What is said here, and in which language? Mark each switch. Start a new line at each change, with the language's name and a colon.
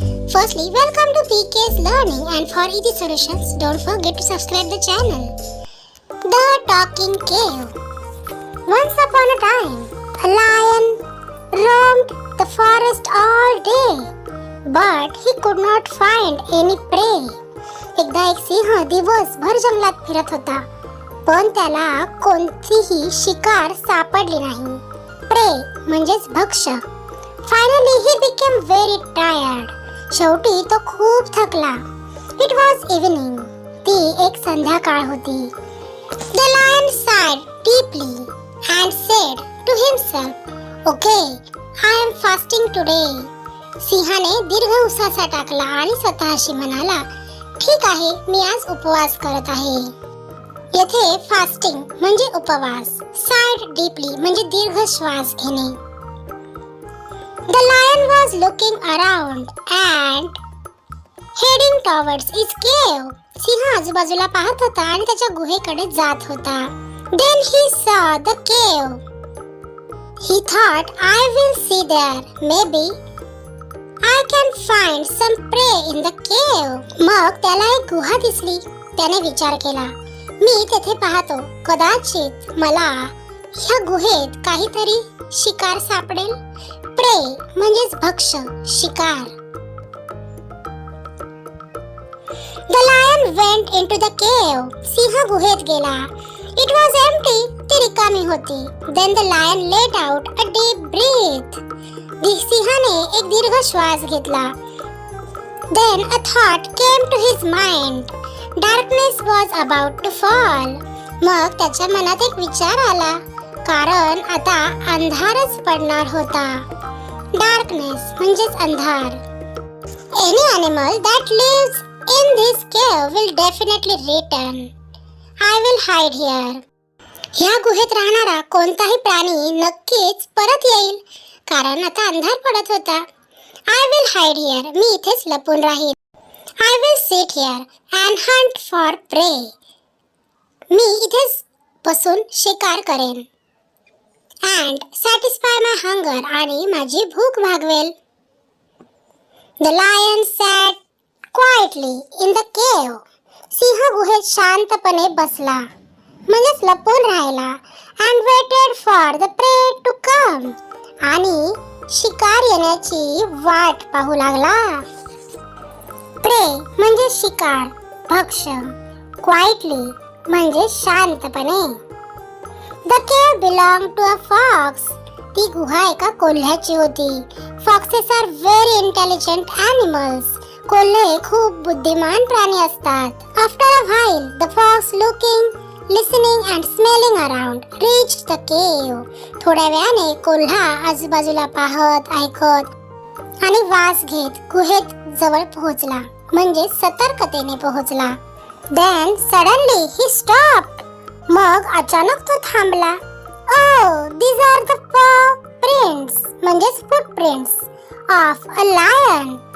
English: Firstly, welcome to PK's Learning, and for easy solutions, don't forget to subscribe the channel. The Talking Cave. Once upon a time, a lion roamed the forest all day. But he could not find any prey.
Marathi: एकदा एक सिंह दिवसभर जंगलात फिरत होता, पण त्याला कोणतीही शिकार सापडली नाही. प्रे म्हणजेच भक्ष्य.
English: Finally he became very tired.
Marathi: शेवटी तो खूप थकला.
English: It was evening.
Marathi: ती एक संध्याकाळ होती.
English: The lion sighed deeply and said to himself, "Okay, I am fasting today."
Marathi: सिंहाने दीर्घ उसासा टाकला आणि स्वतःशी म्हणाला, ठीक आहे, मी आज उपवास करत आहे. येथे फास्टिंग म्हणजे उपवास. साइड डीपली म्हणजे दीर्घ श्वास घेणे.
English: The lion was looking around and heading towards its cave.
Marathi: सिंह आजूबाजूला पाहत होता आणि त्याच्या गुहेकडे जात होता.
English: Then he saw the cave. He thought, I will see there. Maybe I can find some prey in the cave.
Marathi: मग त्याला एक गुहा दिसली. त्याने विचार केला, मी तेथे पाहतो, कदाचित मला ह्या गुहेत काहीतरी शिकार सापडेल. प्रे म्हणजेच भक्ष्य, शिकार.
English: The lion went into the cave.
Marathi: सिंह गुहेत गेला.
English: It was empty.
Marathi: ती रिकामी होती.
English: Then the lion let out a deep breath.
Marathi: सिंहाने एक दीर्घ श्वास घेतला.
English: Then a thought came to his mind. Darkness was about to fall.
Marathi: मग त्याच्या मनात एक विचार आला, कारण आता अंधारच पडणार होता. Darkness म्हणजेच अंधार.
English: Any animal that lives in this cave will definitely return. I will hide here.
Marathi: ह्या गुहेत राहणारा कोणताही प्राणी नक्कीच परत येईल, कारण आता अंधार पडत होता.
English: I will hide here.
Marathi: मी इथेच लपून राहील.
English: I will sit here and hunt for prey.
Marathi: मी इथेच बसून शिकार करेन.
English: And satisfy my hunger.
Marathi: आणि माझी भूक भागवेल.
English: The lion sat quietly in the cave.
Marathi: सिंह गुहेत शांतपणे बसला, म्हणजेच लपून राहिला.
English: And waited for the prey to come.
Marathi: आणि शिकार येण्याची वाट पाहू लागला. प्रे म्हणजे शिकार, भक्ष्य. क्वाइटली म्हणजे शांतपणे.
English: The cave belong to a fox.
Marathi: ती गुहा एका कोल्ह्याची होती.
English: Foxes are very intelligent animals.
Marathi: Kolhe खूप बुद्धिमान प्राणी असतात.
English: After a while the fox looking, listening and smelling around reached the cave.
Marathi: थोड्या वेळाने कोल्हा आजूबाजूला पाहत, ऐकत आणि वास घेत गुहेत जवळ पोहोचला, म्हणजे सतर्कतेने पोहोचला.
English: Then suddenly he stopped.
Marathi: मग अचानक तो थांबला.
English: Oh, these are the prints,
Marathi: म्हणजेच
English: footprints of a lion.